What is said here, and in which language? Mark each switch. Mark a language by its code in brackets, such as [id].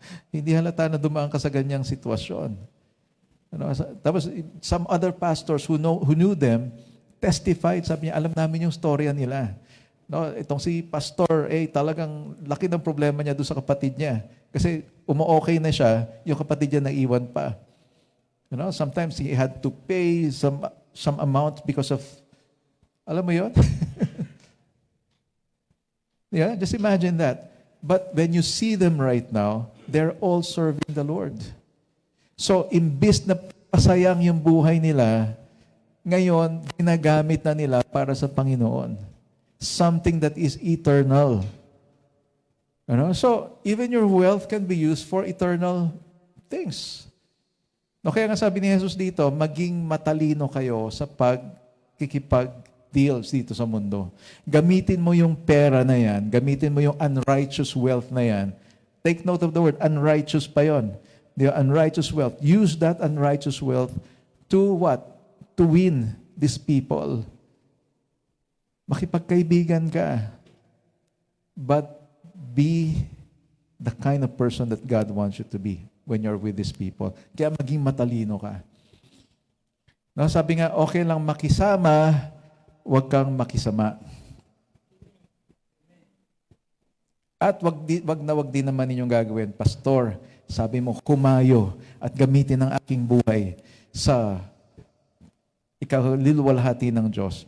[tl] Hindi halata na dumaan ka sa ganyang sitwasyon. Tapos [en] some other pastors who knew them testified, [tl] sabi niya, alam namin yung storya nila. No, itong si Pastor talagang laki ng problema niya doon sa kapatid niya. Kasi umo-okay na siya, yung kapatid niya naiwan pa. [en] Sometimes he had to pay some amount because of, [tl] alam mo yun? [en] Yeah, just imagine that. But when you see them right now, they're all serving the Lord. [tl] So, imbis na pasayang yung buhay nila, ngayon, ginagamit na nila para sa Panginoon. [en] Something that is eternal. So, even your wealth can be used for eternal things. [tl] No, kaya nga sabi ni Jesus dito, maging matalino kayo sa pagkikipag-deals dito sa mundo. Gamitin mo yung pera na yan, gamitin mo yung unrighteous wealth na yan. [en] Take note of the word, [tl] unrighteous pa yon. [en] The unrighteous wealth. Use that unrighteous wealth to what? To win these people. [tl] Makipagkaibigan ka. [en] But be the kind of person that God wants you to be when you're with these people. [tl] Kaya maging matalino ka. No, sabi nga, okay lang makisama, huwag kang makisama. At wag din naman ninyong gagawin, Pastor, sabi mo, kumayo at gamitin ang aking buhay sa ikalilwalhati ng Diyos.